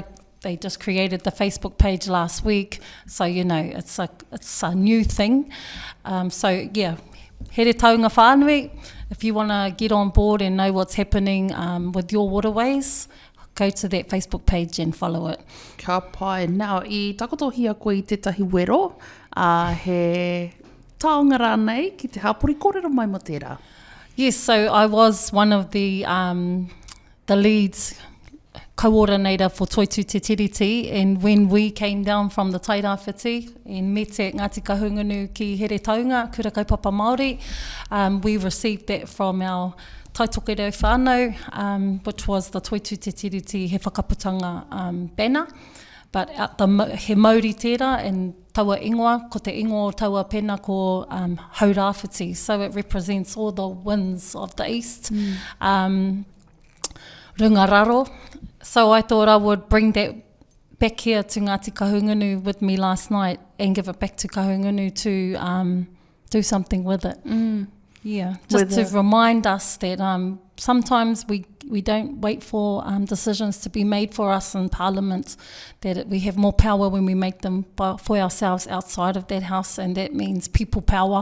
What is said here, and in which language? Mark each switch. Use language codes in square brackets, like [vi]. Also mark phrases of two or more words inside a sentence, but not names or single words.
[en] They just created the Facebook page last week, so it's a new thing. So yeah, [mi] Heretaunga whānui, [en] if you want to get on board and know what's happening with your waterways, go to that Facebook page and follow it. [mi] Ka pai. Now, I takotohia koe I tētahi wero, he taonga rānei ki te hapori kōrero mai mo tērā. [en] Yes, so I was one of the leads coordinator for Toitū te Tiriti, and when we came down from the Tai Rāwhiti and met at Ngāti Kahungunu ki Heretaunga, [mi] kura kaupapa Māori, [en] we received that from our [mi] taitokere whānau, [en] which was the Toitū te Tiriti he Whakaputanga banner. [mi] But he Māori tērā and taua ingoa, ko te ingoa o taua pena ko Hau Rāwhiti. [en] So it represents all the winds of the east. [mi] Rungararo. [en] So I thought I would bring that back here to Ngāti Kahungunu with me last night and give it back to Kahungunu to do something with it. Yeah, just to remind us that sometimes we don't wait for decisions to be made for us in Parliament, that we have more power when we make them for ourselves outside of that house, and that means people power.